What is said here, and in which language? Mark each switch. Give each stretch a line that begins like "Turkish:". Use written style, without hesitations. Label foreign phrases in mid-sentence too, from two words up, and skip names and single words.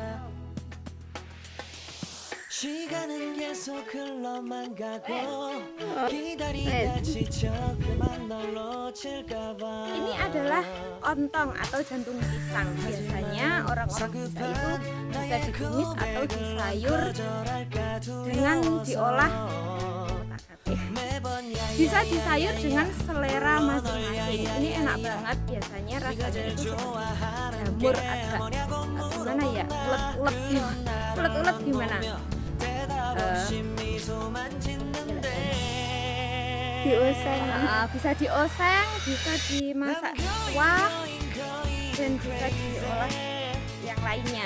Korean: 시간은 계속 흘러만 가고 기다리다 지쳐 그만 널 놓칠까봐.
Indonesian: Ini adalah ontong atau jantung pisang. Biasanya orang-orang desa itu bisa ditumis atau disayur dengan diolah. Bisa disayur dengan selera masing-masing. Ini enak banget, biasanya rasanya itu seperti jamur, agak gimana ya, ulet-ulet gimana, dioseng, bisa dioseng, bisa dimasak kuah, dan bisa diolah yang lainnya.